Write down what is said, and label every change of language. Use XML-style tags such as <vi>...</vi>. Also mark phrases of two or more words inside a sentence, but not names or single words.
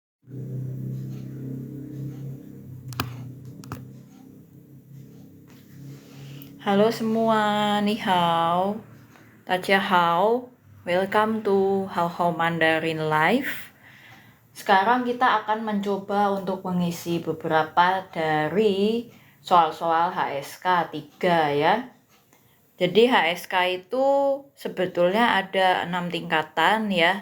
<id>Halo semua,</id> <zh>你好，好,</zh> <en>welcome to Hao Hao Mandarin Live.</en> <id>Sekarang kita akan mencoba untuk mengisi beberapa dari soal-soal HSK 3 ya. Jadi HSK itu sebetulnya ada 6 tingkatan ya.</id>